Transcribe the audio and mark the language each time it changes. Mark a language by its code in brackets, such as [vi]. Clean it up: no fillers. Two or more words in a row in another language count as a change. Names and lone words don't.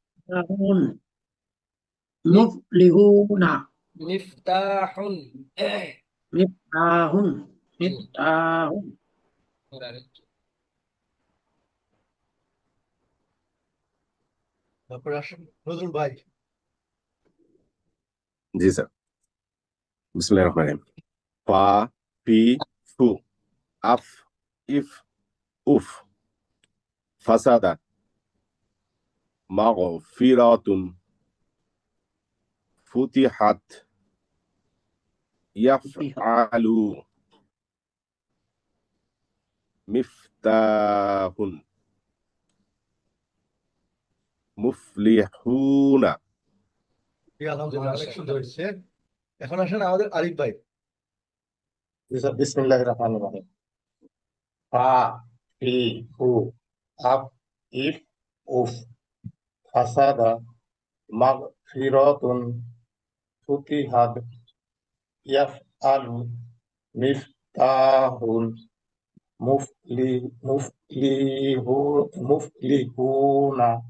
[ar] মুফলিহুনা মিফতাহুন مفتاحٌ مفتاحٌ [bn] তারপরে আসেন নজরুল ভাই। জি স্যার [ar] بسم الله الرحمن الرحيم فَ فِ فُ أَفْ إِفْ أُفْ فساداً مغفرةٌ فُتِحَت يفعلُ مفتاحٌ مفلحونَ. [bn] আলহামদুলিল্লাহ, অনেক সুন্দর হয়েছে। এখন আসেন আমাদের আরিফ ভাই। [ar] بسم الله الرحمن الرحيم فَ فِ فُ أَفْ إِفْ أُفْ فساداً مغفرةٌ فُتِحَت يفعلُ مفتاحٌ مفلحونَ